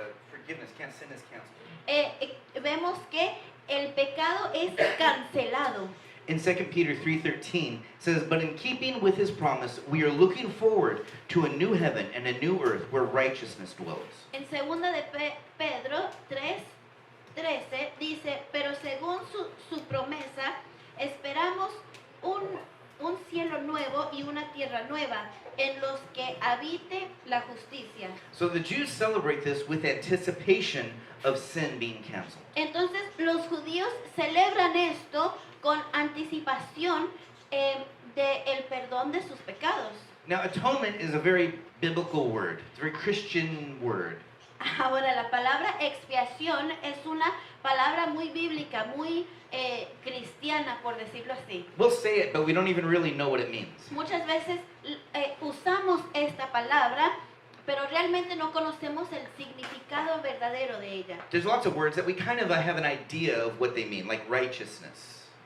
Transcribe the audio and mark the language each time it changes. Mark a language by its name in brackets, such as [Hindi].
[English] Forgiveness, sin is canceled. [Spanish] Vemos que el pecado es cancelado. [English] In 2 Peter 3:13 says, but in keeping with his promise, we are looking forward to a new heaven and a new earth where righteousness dwells. [Spanish] En segunda de Pedro 3:13 dice, pero según su promesa, esperamos un cielo nuevo y una tierra nueva en los que habite la justicia. [English] So the Jews celebrate this with anticipation of sin being canceled. [Spanish] Entonces los judíos celebran esto con anticipación del perdón de sus pecados. [English] Now, atonement is a very biblical word. It's a very Christian word. [Spanish] Ahora, la palabra expiación es una palabra muy bíblica, muy cristiana, por decirlo así. [English] We'll say it, but we don't even really know what it means. [Spanish] Muchas veces usamos esta palabra, pero realmente no conocemos el significado verdadero de ella. [English] There's lots of words that we kind of have an idea of what they mean, like righteousness.